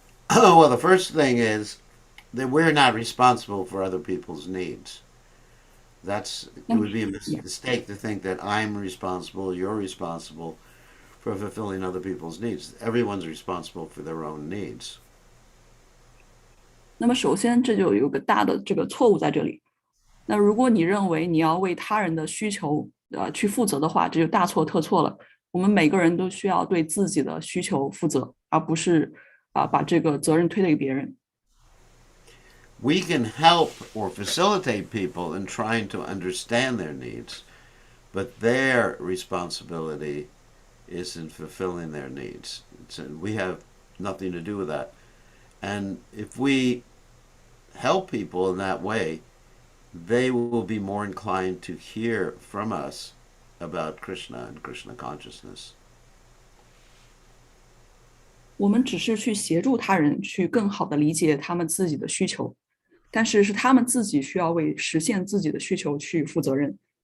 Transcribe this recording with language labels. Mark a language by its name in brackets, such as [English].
[English] Well, the first thing is that we're not responsible for other people's needs. It would be a mistake to think that I'm responsible, you're responsible for fulfilling other people's needs. Everyone's responsible for their own needs. [Chinese] 那么首先这就有个大的这个错误在这里。那如果你认为你要为他人的需求去负责的话，这就大错特错了。我们每个人都需要对自己的需求负责，而不是把这个责任推给别人。 [English] We can help or facilitate people in trying to understand their needs, but their responsibility is in fulfilling their needs. We have nothing to do with that. And if we help people in that way, they will be more inclined to hear from us about Krishna and Krishna consciousness. [Chinese] 我们只是去协助他人去更好的理解他们自己的需求，但是是他们自己需要为实现自己的需求去负责任。